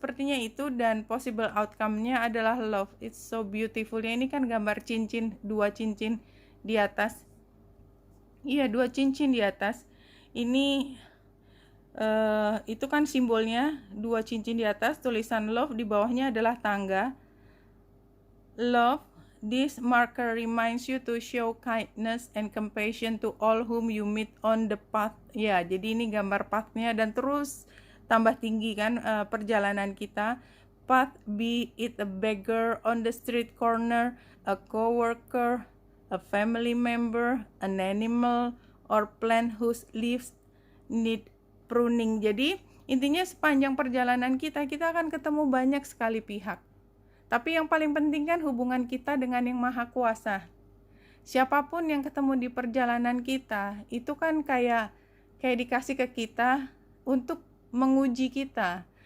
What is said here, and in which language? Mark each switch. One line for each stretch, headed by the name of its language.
Indonesian: Sepertinya itu, dan
English: possible outcome-nya
Indonesian: adalah
English: love. It's so beautiful.
Indonesian: Ya, ini kan gambar cincin, 2 cincin di atas. Iya, 2 cincin di atas. Ini itu kan simbolnya 2 cincin di atas, tulisan love, di bawahnya adalah tangga.
English: Love, this marker reminds you to show kindness and compassion to all whom you meet on the path.
Indonesian: Ya, jadi ini gambar path-nya, dan terus tambah tinggi kan perjalanan kita.
English: Path, be it a beggar on the street corner, a coworker, a family member, an animal, or plant whose leaves need pruning.
Indonesian: Jadi intinya sepanjang perjalanan kita akan ketemu banyak sekali pihak. Tapi yang paling penting kan hubungan kita dengan Yang Maha Kuasa. Siapapun yang ketemu di perjalanan kita, itu kan kayak dikasih ke kita untuk menguji kita.